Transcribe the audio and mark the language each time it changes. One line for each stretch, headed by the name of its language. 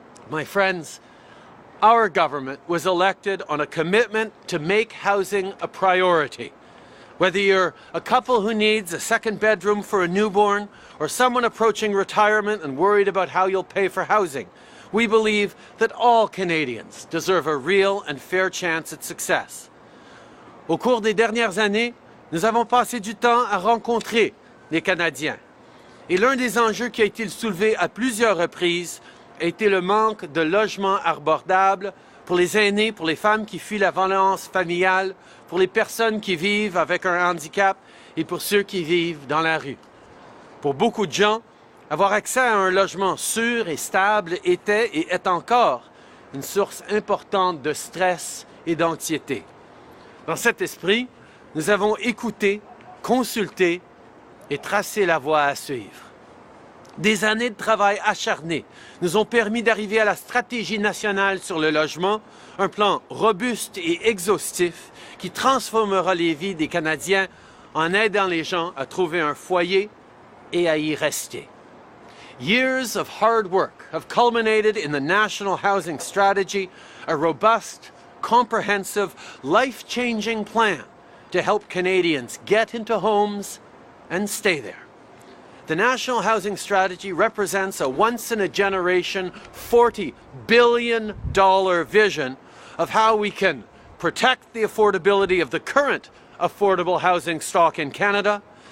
English: My friends, our government was elected on a commitment to make housing a priority. Whether you're a couple who needs a second bedroom for a newborn, or someone approaching retirement and worried about how you'll pay for housing, we believe that all Canadians deserve a real and fair chance at success.
French: Au cours des dernières années, nous avons passé du temps à rencontrer les Canadiens. Et l'un des enjeux qui a été soulevé à plusieurs reprises a été le manque de logements abordables pour les aînés, pour les femmes qui fuient la violence familiale, pour les personnes qui vivent avec un handicap et pour ceux qui vivent dans la rue. Pour beaucoup de gens, avoir accès à un logement sûr et stable était et est encore une source importante de stress et d'anxiété. Dans cet esprit, nous avons écouté, consulté et tracé la voie à suivre. Des années de travail acharné nous ont permis d'arriver à la stratégie nationale sur le logement, un plan robuste et exhaustif qui transformera les vies des Canadiens en aidant les gens à trouver un foyer et à y rester.
English: Years of hard work have culminated in the National Housing Strategy, a robust, comprehensive, life-changing plan to help Canadians get into homes and stay there. The National Housing Strategy represents a once-in-a-generation $40 billion vision of how we can protect the affordability of the current affordable housing stock in Canada,